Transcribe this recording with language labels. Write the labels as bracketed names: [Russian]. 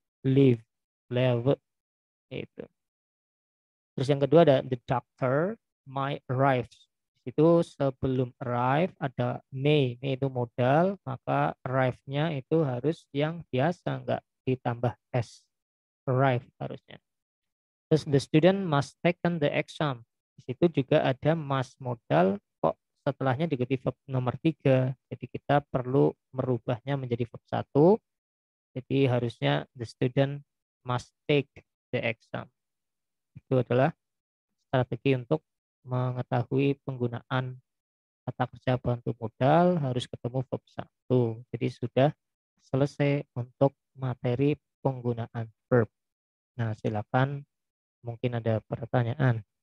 [English] Live, live, itu. [Indonesian] Terus yang kedua ada [English] the doctor might arrive. [Indonesian] Itu sebelum arrive ada may itu modal, maka arrive-nya itu harus yang biasa, nggak ditambah s. Arrive harusnya. [English] Terus the student must taken the exam. [Indonesian] Di situ juga ada must modal, kok setelahnya diganti verb nomor 3. Jadi kita perlu merubahnya menjadi verb 1. Jadi harusnya [English] the student must take the exam. [Indonesian] Itu adalah strategi untuk mengetahui penggunaan kata kerja bantu modal harus ketemu verb 1. Jadi sudah selesai untuk materi penggunaan verb. Nah, silakan mungkin ada pertanyaan.